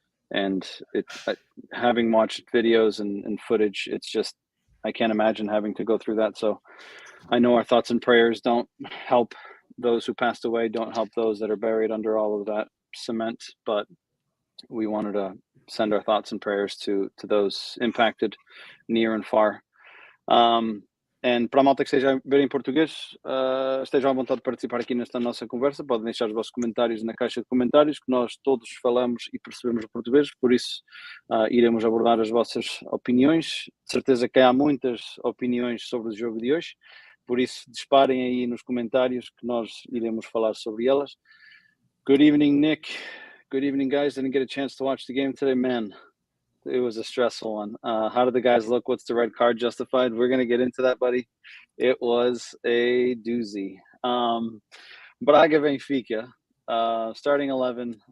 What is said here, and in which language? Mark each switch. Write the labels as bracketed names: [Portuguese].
[English] And having watched videos and footage, it's just, I can't imagine having to go through that. So I know our thoughts and prayers don't help those who passed away, don't help those that are buried under all of that cement, but we wanted to send our thoughts and prayers to those impacted near and far. [Portuguese] E para a malta que esteja a ver em português, estejam à vontade de participar aqui nesta nossa conversa. Podem deixar os vossos comentários na caixa de comentários, que nós todos falamos e percebemos o português, por isso iremos abordar as vossas opiniões. De certeza que há muitas opiniões sobre o jogo de hoje, por isso disparem aí nos comentários que nós iremos falar sobre elas. [English] Good evening, Nick. Good evening, guys. Didn't get a chance to watch the game today, man. It was a stressful one. How did the guys look? What's the red card justified? We're going to get into that, buddy. It was a doozy. Braga Benfica, starting 11.